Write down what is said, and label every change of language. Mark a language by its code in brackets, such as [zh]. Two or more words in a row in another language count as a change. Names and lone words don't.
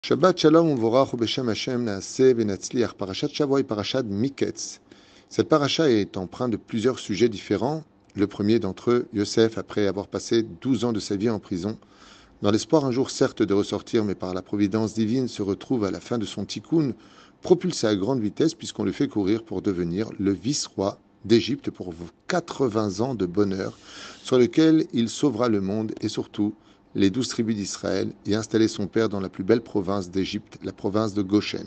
[he] שבת שלום ומבורך בשם השם נעשה ונצליח. פרשת שבוע את פרשת מקץ. [fr] Cette paracha est empreinte de plusieurs sujets différents. Le premier d'entre eux, Yosef, après avoir passé 12 ans de sa vie en prison, dans l'espoir un jour certes de ressortir, mais par la providence divine, se retrouve à la fin de son tikkun, propulsé à grande vitesse puisqu'on le fait courir pour devenir le vice-roi d'Égypte pour 80 ans de bonheur, sur lequel il sauvera le monde et surtout les 12 tribus d'Israël et installer son père dans la plus belle province d'Égypte, la province de Goshen.